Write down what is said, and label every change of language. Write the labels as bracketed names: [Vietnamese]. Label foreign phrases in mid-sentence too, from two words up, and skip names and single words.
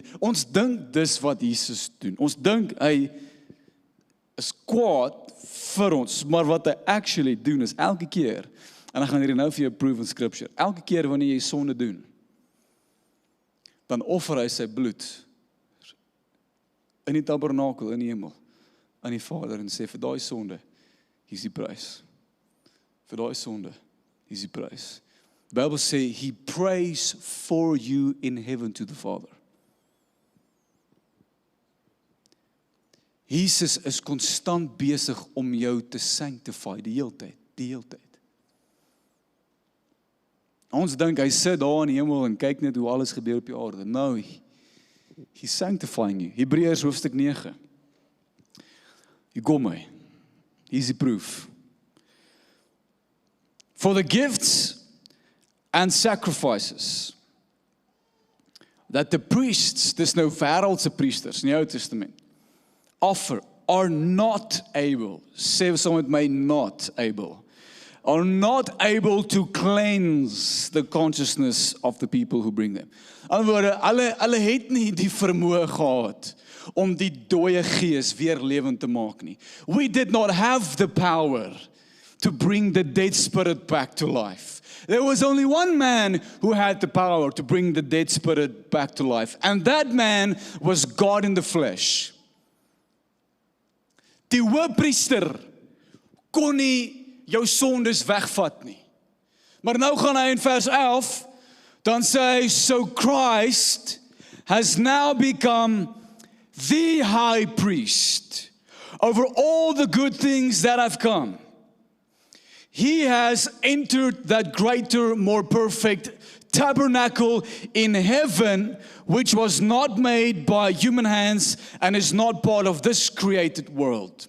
[Afrikaans] Ons dink dis wat Jesus doen. Ons dink hy is kwaad vir ons, maar wat hy actually doen is elke keer, en ek gaan hier nou vir jou prove in scripture, elke keer wanneer jy sonde doen, dan offer hy sy bloed in die tabernakel in die hemel aan die Vader en sê vir daai sonde, hier's die prys. Vir daai sonde, hier's die prys. [English] The Bible sê he prays for you in heaven to the Father. [Afrikaans] Jesus is konstant besig om jou te sanctify die hele tyd. Ons dink hy sit daar in die hemel en kyk net hoe alles gebeur op die aarde. [English] No, he's sanctifying you. [Afrikaans] Hebreërs hoofstuk 9. Hier kom hy. [English] Here's die proof. For the gifts and sacrifices that the priests, [Afrikaans] dis nou wêreldse priesters in die Ou Testament, [English] offer are not able, [Afrikaans] sê saam met my, [English] not able, are not able to cleanse the consciousness of the people who bring them. [Afrikaans] In ander woorde, hulle het nie die vermoë gehad om die dooie gees weer lewend te maak nie. [English] We did not have the power to bring the dead spirit back to life. There was only one man who had the power to bring the dead spirit back to life, and that man was God in the flesh. [Afrikaans] Die hoëpriester kon nie jou sondes wegvat nie. Maar nou gaan hy in vers 11, dan sê hy, [English] so Christ has now become the high priest over all the good things that have come. He has entered that greater, more perfect tabernacle in heaven, which was not made by human hands and is not part of this created world.